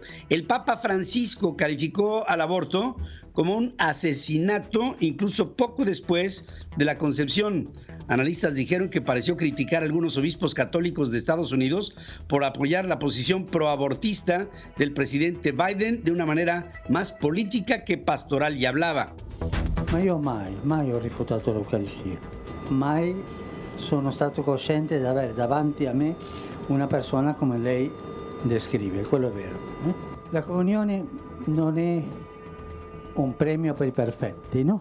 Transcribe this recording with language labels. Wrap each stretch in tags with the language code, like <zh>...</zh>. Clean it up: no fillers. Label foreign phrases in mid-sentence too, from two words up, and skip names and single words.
<es>El Papa Francisco calificó al aborto como un asesinato, incluso poco después de la concepción. Analistas dijeron que pareció criticar a algunos obispos católicos de Estados Unidos por apoyar la posición proabortista del presidente Biden de una manera más política que pastoral, y hablaba.</es> <it>Ma io mai ho rifiutato l'Eucaristia, mai sono stato cosciente di avere davanti a me una persona come lei descrive, quello è vero. La comunione non è un premio per i perfetti, no?</it>